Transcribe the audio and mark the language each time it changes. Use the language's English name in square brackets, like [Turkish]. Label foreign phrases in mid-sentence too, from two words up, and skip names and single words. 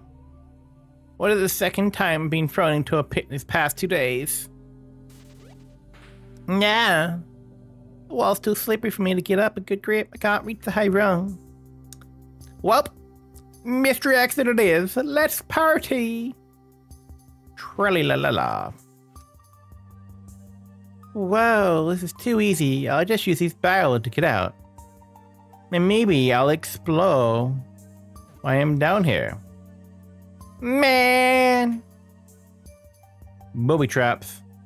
[English] What is the second time being thrown into a pit in these past 2 days? Nah. The wall's too slippery for me to get up a good grip. I can't reach the high rung. Well, mystery accident it is. Let's party. Trally-la-la-la. Whoa, this is too easy. I'll just use this barrel to get out. And maybe I'll explore why I'm down here. Man! Booby traps.